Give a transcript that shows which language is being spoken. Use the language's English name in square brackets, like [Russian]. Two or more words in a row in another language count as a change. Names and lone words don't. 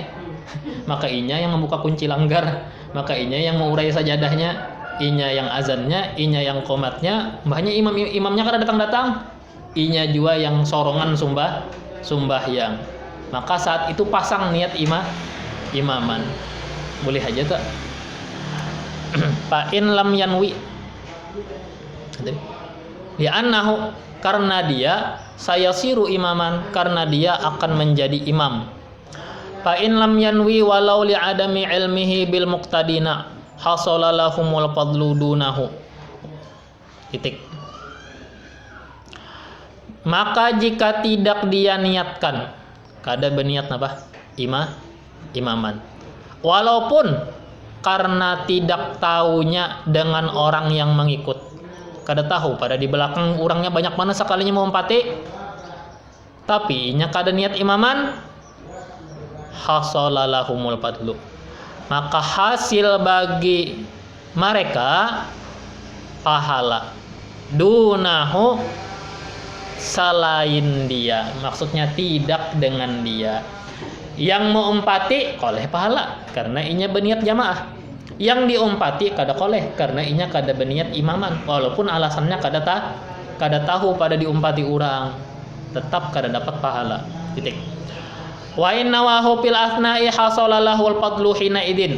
[Banjar] Maka inya yang membuka kunci langgar, maka inya yang mengurai sajadahnya, inya yang azannya, inya yang komatnya, mbahnya imamnya kada datang. Inya juga yang sorongan sembahyang. Maka saat itu pasang niat imaman. Boleh aja tak? [Arabic] فإن لم ينو, [Banjar] li'annahu, karena dia [Arabic] سيصير إماما, [Banjar] karena dia akan menjadi imam. [Arabic] فإن لم ينو ولو لعدم علمه بالمقتدين حصل لهم الفضل دونه. [Banjar] Titik. Maka jika tidak dia niatkan, kada berniat apa? Imaman. Walaupun karena tidak tahunya dengan orang yang mengikut, kada tahu pada di belakang orangnya banyak mana sekalinya mau empati, tapi inya kada niat imaman, [Arabic] حصل لهم الفضل, [Banjar] maka hasil bagi mereka pahala dunahu, selain dia, maksudnya tidak dengan dia. Yang mau empati koleh pahala karena inya berniat jamaah. Yang diumpati kada koleh karena inya kada berniat imaman, walaupun alasannya kada tahu pada diumpati orang, tetap kada dapat pahala. Titik. [Arabic] وإن نواه في الأثناء حصل له الفضل حينئذ.